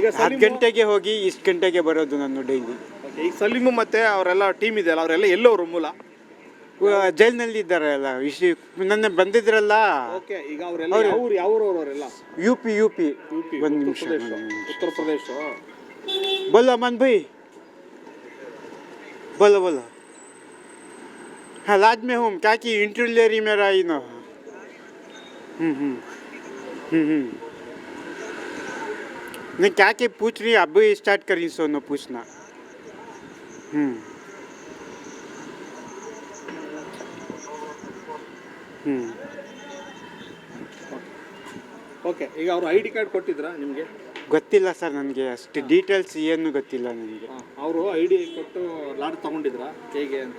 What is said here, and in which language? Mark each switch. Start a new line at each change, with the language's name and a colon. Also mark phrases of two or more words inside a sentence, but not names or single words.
Kannada: 10 ಗಂಟೆಗೆ ಹೋಗಿ ಇಷ್ಟು ಗಂಟೆಗೆ ಬರೋದು ನಾನು ಡೈಲಿ. ಈಗ ಸಲೀಮು ಮತ್ತೆ ಅವರೆಲ್ಲ ಟೀಮ್ ಇದೆಯಲ್ಲ, ಅವರೆಲ್ಲ ಎಲ್ಲವರು ಮೂಲ? ಜೈಲಿನಲ್ಲಿ ಇದ್ದಾರೆ ಎಲ್ಲ. ನನ್ನ ಬಂದಿದ್ರಲ್ಲ. ಈಗ ಅವರೆಲ್ಲ ಅವರೆಲ್ಲ ಯು ಪಿ ಒಂದು ನಿಮಿಷ. ಉತ್ತರ ಪ್ರದೇಶ.
Hindi: बोलो अमन भाई, बोलो. हाँ, लाज में हूँ क्या कि इंटरव्यू ले रही मेरा ही ना. नहीं, क्या कि पूछ रही अब स्टार्ट करी सोनो पूछना.
Kannada: ಓಕೆ. ಈಗ ಅವರು ಐ ಡಿ ಕಾರ್ಡ್ ಕೊಟ್ಟಿದ್ರಾ ನಿಮಗೆ? ಗೊತ್ತಿಲ್ಲ ಸರ್, ನನಗೆ ಅಷ್ಟು ಡೀಟೇಲ್ಸ್ ಏನು ಗೊತ್ತಿಲ್ಲ ನನಗೆ. ಅವರು ಐ ಡಿ ಕೊಟ್ಟು ಲಾಡ್ ತಗೊಂಡಿದ್ರಾ ಹೇಗೆ ಅಂತ?